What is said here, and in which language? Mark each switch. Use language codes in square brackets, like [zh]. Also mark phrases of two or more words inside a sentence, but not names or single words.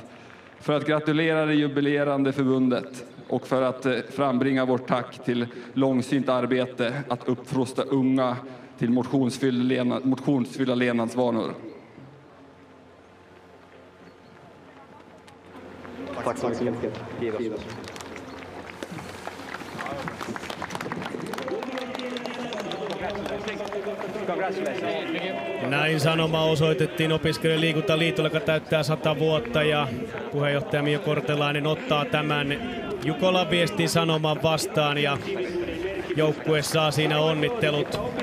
[sv] För att gratulera det jubilerande förbundet och för att frambringa vårt tack till långsynt arbete att uppfostra unga till motionsfyllda levnadsvanor. Tack så mycket. [fi] Näin sanoma osoitettiin Opiskelijoiden liikuntaliitolle, joka täyttää 100 vuotta, ja puheenjohtaja Mio Kortelainen ottaa tämän Jukolan viestin sanoman vastaan ja joukkue saa siinä onnittelut.